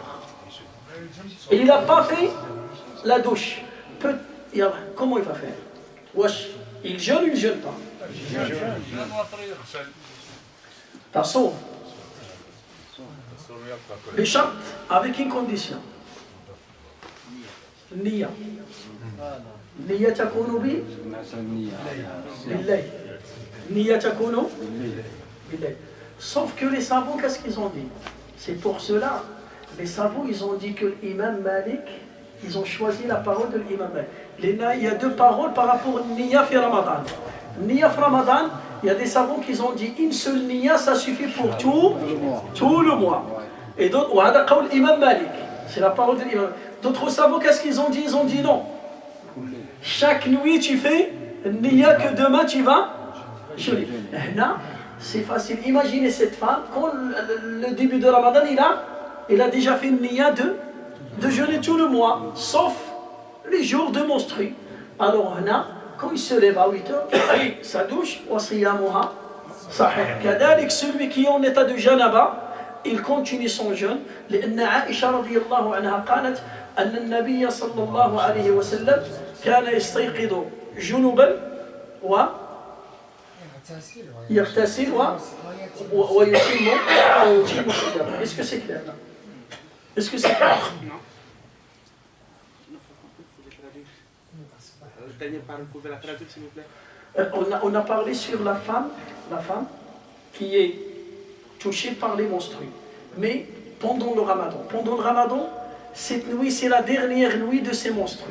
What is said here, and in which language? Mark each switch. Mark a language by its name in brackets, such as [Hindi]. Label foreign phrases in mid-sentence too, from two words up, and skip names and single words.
[French] Et il n'a pas fait la douche. Comment il va faire? Wesh, il jeûne ou il ne jeûne pas? Tassoum. Béchart, avec une condition. [Arabic] نية. نية تكون بي بالليل. نية تكون بالليل. [French] Sauf que les savants, qu'est-ce qu'ils ont dit? C'est pour cela, les savants, ils ont dit que l'imam Malik, ils ont choisi la parole de l'imam Malik. Il y a 2 paroles par rapport à [Arabic] نية في رمضان. نية في رمضان, [French] il y a des savants qui ont dit une seule Nia, ça suffit pour tout le mois. Et d'autres, l'imam Malik, c'est la parole de l'imam. D'autres savants, qu'est-ce qu'ils ont dit? Ils ont dit non. Chaque nuit, tu fais Nia que demain tu vas jeûner. C'est facile. Imaginez cette femme, quand le début de Ramadan, il a il a déjà fait une niya de jeûner tout le mois, sauf les jours de menstru. Alors quand il se lève à 8 heures, il fait sa douche, [Arabic] وصيامها صحيح. [French] كذلك celui qui est en état de janaba, il continue son jeûne. [Arabic] لأن عائشة رضي الله عنها قالت أن النبي صلى الله عليه وسلم كان يستيقظ جنبا ويغتسل ويتم صيامه. [French] Est-ce que c'est clair là? Est-ce que c'est clair? On a parlé sur la femme qui est touchée par les menstrues. Mais pendant le ramadan, cette nuit, c'est la dernière nuit de ses menstrues.